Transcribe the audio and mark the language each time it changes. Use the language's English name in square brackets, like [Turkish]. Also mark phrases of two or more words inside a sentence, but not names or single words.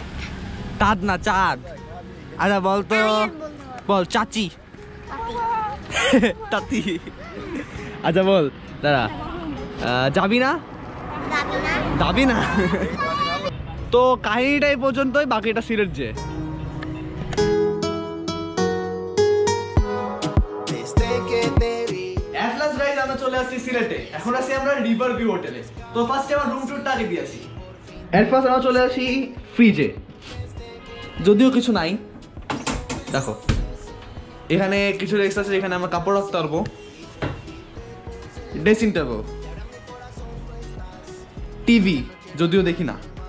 [Bangla] চাঁদ না চাঁদ আচ্ছা বলতো বল চাচি তাতি আচ্ছা বল দাঁড়া যাবি না যাবি না তো কাহিনীটাই পর্যন্তই বাকিটা সিলেট যে [Spanish] Desde que te vi. [English] At last guys [Bangla] আমরা চলে আসছি সিলেটে এখন আছি আমরা রিভার ভিউ হোটেলে তো ফার্স্টে আমরা রুম টুরটা আগে দিয়ে আসি [English] at first [Bangla] আমরা চলে আসি ফ্রিজে যদিও কিছু নাই দেখো এখানে কিছু রেক্স আছে যেখানে আমরা কাপড় রাখতে পারবো ড্রেসিং টেবিল টিভি যদিও দেখি না